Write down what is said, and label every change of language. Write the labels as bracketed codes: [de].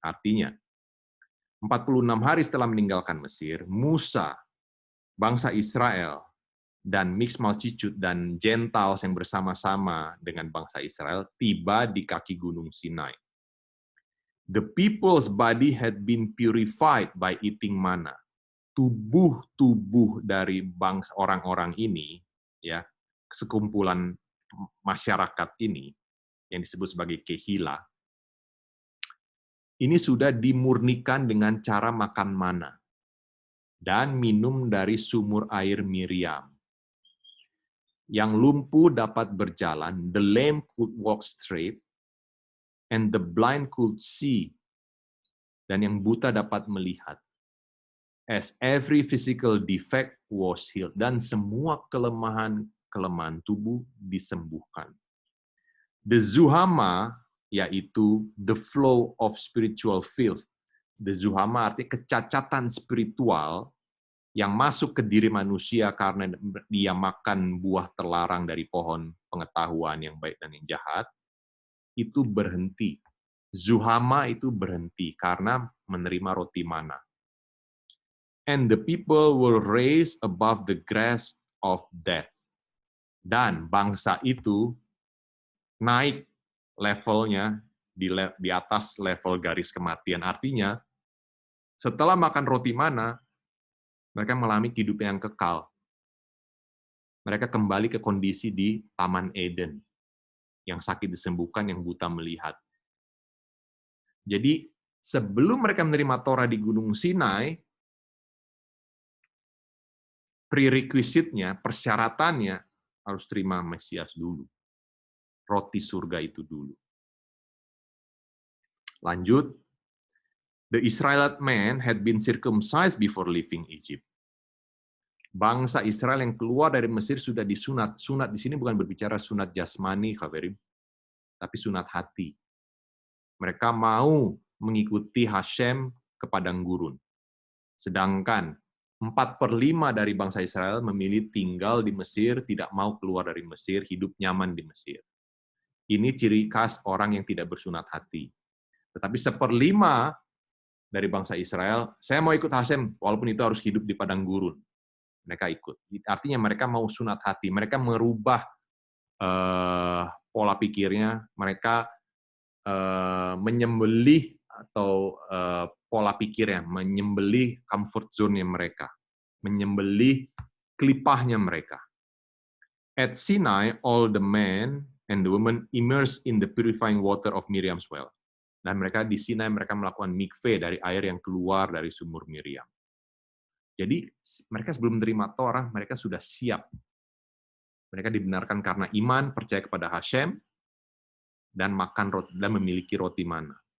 [id] Artinya, 46 hari setelah meninggalkan Mesir, Musa, bangsa Israel, dan mixed multitude dan Gentiles yang bersama-sama dengan bangsa Israel tiba di kaki Gunung Sinai. [en] The people's body had been purified by eating manna. [id] Tubuh-tubuh dari bangsa orang-orang ini, ya, sekumpulan masyarakat ini yang disebut sebagai kehila, ini sudah dimurnikan dengan cara makan manna dan minum dari sumur air Miriam. Yang lumpuh dapat berjalan, [en] the lame could walk straight, and the blind could see, [id] dan yang buta dapat melihat. [en] As every physical defect was healed, [id] dan semua kelemahan tubuh disembuhkan. [en] The zuhama, yaitu the flow of spiritual filth. [id] The zuhama artinya kecacatan spiritual yang masuk ke diri manusia karena dia makan buah terlarang dari pohon pengetahuan yang baik dan yang jahat, itu berhenti. Zuhama itu berhenti karena menerima roti mana. [en] And the people will raise above the grasp of death. [id] Dan bangsa itu naik levelnya di atas level garis kematian. Artinya, setelah makan roti mana, mereka mengalami kehidupan yang kekal. Mereka kembali ke kondisi di Taman Eden, yang sakit disembuhkan, yang buta melihat. Jadi, sebelum mereka menerima Torah di Gunung Sinai, prerequisite-nya, persyaratannya, harus terima Mesias dulu. Roti surga itu dulu. [en] Lanjut, the Israelite man had been circumcised before leaving Egypt. [id] Bangsa Israel yang keluar dari Mesir sudah disunat. Sunat di sini bukan berbicara sunat jasmani, Khabarim, tapi sunat hati. Mereka mau mengikuti Hashem ke padang gurun. Sedangkan 4/5 dari bangsa Israel memilih tinggal di Mesir, tidak mau keluar dari Mesir, hidup nyaman di Mesir. Ini ciri khas orang yang tidak bersunat hati. Tetapi 1/5 dari bangsa Israel, saya mau ikut Hashem, walaupun itu harus hidup di padang gurun. Mereka ikut. Artinya mereka mau sunat hati, mereka merubah pola pikirnya, mereka menyembelih atau pola pikirnya, menyembelih comfort zone-nya mereka, menyembelih kelipahnya mereka. [en] At Sinai, all the men and the women immersed in the purifying water of Miriam's well. [id] Dan mereka di Sinai mereka melakukan mikveh dari air yang keluar dari sumur Miriam. Jadi mereka sebelum menerima Torah, mereka sudah siap. Mereka dibenarkan karena iman, percaya kepada Hashem, dan makan roti, dan memiliki roti mana.